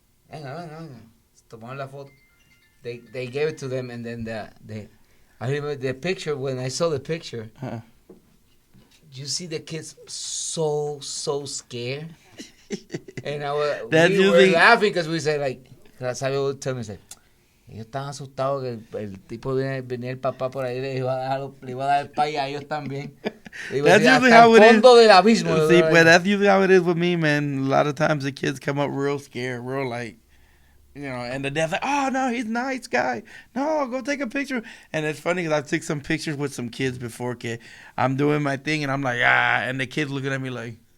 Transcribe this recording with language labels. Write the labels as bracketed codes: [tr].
[es] Venga. Tomaron la foto. [en] They gave it to them, and then I remember the picture. When I saw the picture, you see the kids so scared. And we were usually laughing because we said, like, Sabio would tell me, say, [es] ellos están asustados que el tipo venía el papá por ahí, le iba a dar el pay a ellos también. [en] That's usually how it is. [es] Fondo del abismo. [en] See, but that's usually how it is with me, man. A lot of times the kids come up real scared, real like, and the dad's like, oh, no, he's a nice guy. No, go take a picture. And it's funny because I've taken some pictures with some kids before, kid. I'm doing my thing, and I'm like, and the kids looking at me like.